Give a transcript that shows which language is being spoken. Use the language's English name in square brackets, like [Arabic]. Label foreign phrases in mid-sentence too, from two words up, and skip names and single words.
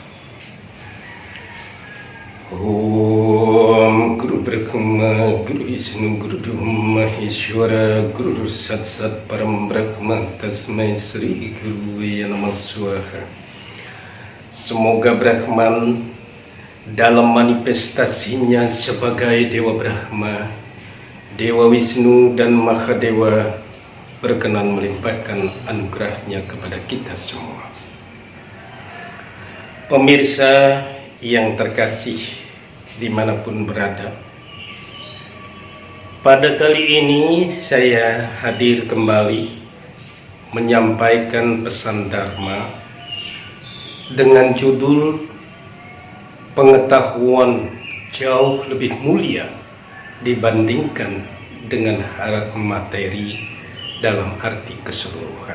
[Sanskrit] Om Guru Brahma, Guru Vishnu, Guru Dhamma Maheshwara, Guru Sat Sat Param Brahma, Tasmai Sri Guru Namah Swaha. [Indonesian] Semoga Brahman dalam manifestasinya sebagai Dewa Brahma, Dewa Wisnu dan Mahadewa berkenan melimpahkan anugerahnya kepada kita semua. Pemirsa yang terkasih dimanapun berada, pada kali ini saya hadir kembali menyampaikan pesan Dharma dengan judul pengetahuan jauh lebih mulia dibandingkan dengan hal materi dalam arti keseluruhan.